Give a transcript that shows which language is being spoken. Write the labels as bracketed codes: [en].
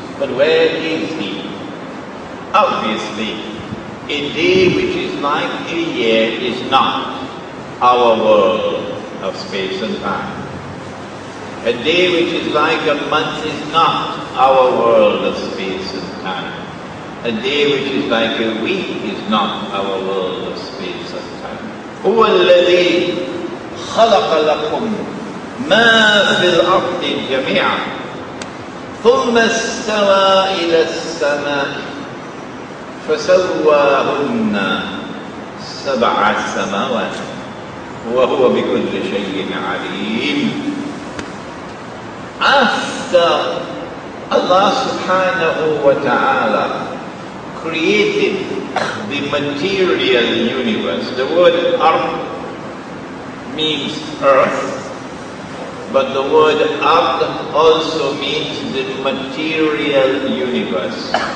[en] But where is he? Obviously, a day which is like a year is not our world of space and time. A day which is like a month is not our world of space and time. A day which is like a week is not our world of space and time. [ar] هو الذي خلق لكم ما في الأرض جميعا ثم استوى إلى السماء فسواهن سبع سماوات وهو بكل شيء عليم. [en] After Allah subhanahu wa ta'ala created the material universe, the word Ard means earth, but the word Ard also means the material universe.